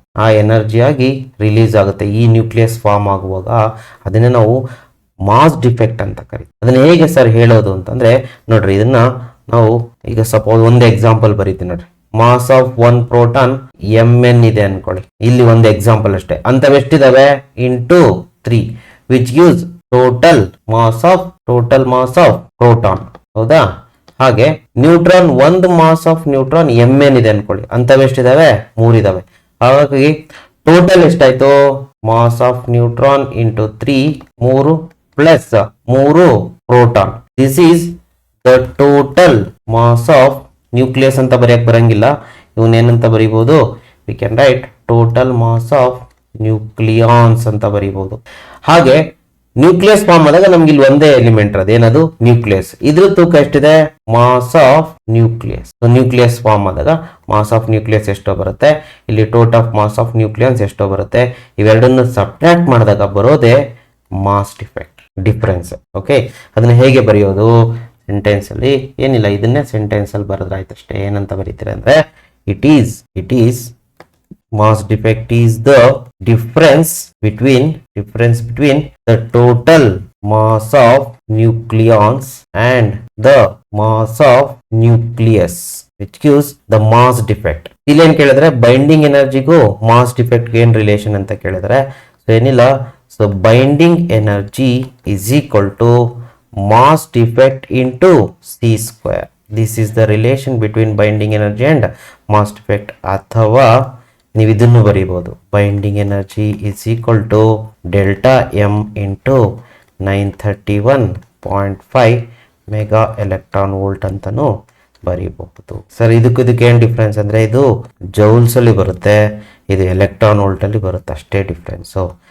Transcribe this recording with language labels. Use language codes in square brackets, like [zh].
[kn] ಆ ಎನರ್ಜಿ ಆಗಿ ರಿಲೀಸ್ ಆಗುತ್ತೆ ಈ ನ್ಯೂಕ್ಲಿಯಸ್ ಫಾರ್ಮ್ ಆಗುವಾಗ. ಅದನ್ನೇ ನಾವು ಮಾಸ್ ಡಿಫೆಕ್ಟ್ ಅಂತ ಕರಿತೀವಿ. ಅದನ್ನ ಹೇಗೆ ಸರ್ ಹೇಳೋದು ಅಂತಂದ್ರೆ ನೋಡ್ರಿ, ಇದನ್ನ ನಾವು ಈಗ ಸಪೋಸ್ ಒಂದು ಎಕ್ಸಾಂಪಲ್ ಬರೀತೀವಿ ನೋಡ್ರಿ. [en] Mass of one proton mn ಇದೆ ಅನ್ಕೊಳ್ಳಿ. [kn] ಇಲ್ಲಿ ಒಂದು ಎಕ್ಸಾಂಪಲ್ ಅಷ್ಟೇ. ಅಂತವೆಷ್ಟಿದಾವೆ, [en] Into 3 which gives total mass of proton. [kn] ಹೌದಾ? ಹಾಗೆ ನ್ಯೂಟ್ರಾನ್ ಒಂದು ಮಾಸ್ ಆಫ್ ನ್ಯೂಟ್ರಾನ್ mn ಇದೆ ಅನ್ಕೊಳ್ಳಿ. ಅಂತವೆಷ್ಟಿದಾವೆ, 3 ಇದಾವೆ. ಹಾಗಾಗಿ ಟೋಟಲ್ ಎಷ್ಟಾಯ್ತು, mass of neutron into 3 plus 3 proton. [en] this is the total mass of nucleus [kn] ಅಂತ ಬರೆಯಕ್ ಬರಂಗಿಲ್ಲ. ಇವನ್ನೇನಂತ ಬರೀಬಹುದು, [en] We can write total mass of nucleons ಅಂತ ಬರೀಬಹುದು. [kn] ಹಾಗೆ ನ್ಯೂಕ್ಲಿಯಸ್ ಫಾರ್ಮ್ ಆದಾಗ ನಮ್ಗೆ ಇಲ್ಲಿ ಒಂದೇ ಎಲಿಮೆಂಟ್ ಅದೇನದು, ನ್ಯೂಕ್ಲಿಯಸ್. ಇದ್ರ ತೂಕ ಎಷ್ಟಿದೆ, mass of nucleus. Nucleus form ಆದಾಗ ಮಾಸ್ ಆಫ್ ನ್ಯೂಕ್ಲಿಯಸ್ ಎಷ್ಟೋ ಬರುತ್ತೆ, ಇಲ್ಲಿ ಟೋಟಲ್ ಆಫ್ ಮಾಸ್ ಆಫ್ ನ್ಯೂಕ್ಲಿಯನ್ಸ್ ಎಷ್ಟೋ ಬರುತ್ತೆ. ಇವೆರಡನ್ನು ಸಬ್ಟ್ರಾಕ್ಟ್ ಮಾಡಿದಾಗ ಬರೋದೇ ಮಾಸ್ ಡಿಫರೆನ್ಸ್. ಓಕೆ, ಅದನ್ನ ಹೇಗೆ ಬರೆಯೋದು, ಸೆಂಟೆನ್ಸ್ ಅಲ್ಲಿ ಏನಿಲ್ಲ, ಇದನ್ನೇ ಸೆಂಟೆನ್ಸ್ ಅಲ್ಲಿ ಬರೆದ್ರೆ ಆಯ್ತು ಅಷ್ಟೇ. ಏನಂತ ಬರೀತೀರ ಅಂದ್ರೆ [en] It is mass defect is the difference between the total mass of nucleons and the mass of nucleus which gives the mass defect. [kn] ಇಲ್ಲಿ ಏನು ಕೇಳಿದ್ರೆ ಬೈಂಡಿಂಗ್ ಎನರ್ಜಿಗೂ ಮಾಸ್ ಡಿಫೆಕ್ಟ್ ಏನು ರಿಲೇಷನ್ ಅಂತ ಕೇಳಿದ್ರೆ, ಸೊ ಏನಿಲ್ಲ, so binding energy [en] is equal to mass defect into c². This is the relation between binding energy and mass defect. [kn] ಅಥವಾ ನೀವು ಇದನ್ನು ಬರೀಬಹುದು, [en] Binding energy is equal to delta M into 931.5 mega electron volt ಅಂತಲೂ ಬರೀಬಹುದು. [kn] Sir ಇದಕ್ಕೆ ಏನು difference ಅಂದರೆ ಇದು joules ಅಲ್ಲಿ ಬರುತ್ತೆ, ಇದು ಎಲೆಕ್ಟ್ರಾನ್ ವೋಲ್ಟ್ ಅಲ್ಲಿ ಬರುತ್ತೆ, ಅಷ್ಟೇ ಡಿಫ್ರೆನ್ಸು.